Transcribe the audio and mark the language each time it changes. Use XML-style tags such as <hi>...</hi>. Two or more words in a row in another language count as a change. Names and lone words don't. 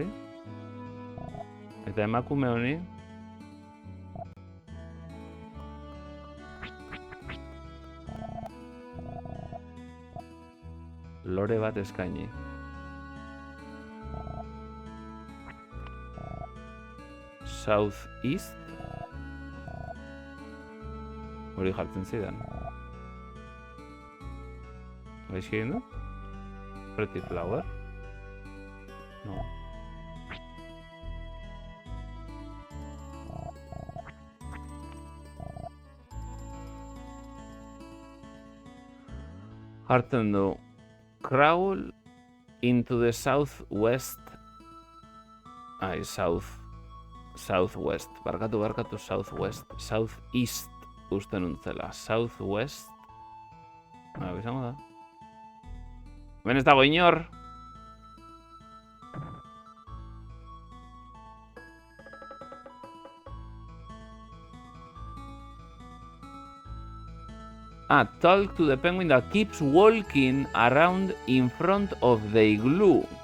<eu>Eta emakume honi. Lore bat eskaini.</eu> <en>South East.</en> <eu>Hori jartzen zidan. Gaizki egin du?</eu> <en>Pretty Flower. No.</en> <eu>Hartzen du.</eu> <en>Crawl into the southwest. Southwest.</en> <eu>Barkatu, southwest. Southeast uste nuntzela. Southwest. Bizango da. Hemen ez dago inor.</eu> <en>Talk to the penguin that keeps walking around in front of the igloo.</en>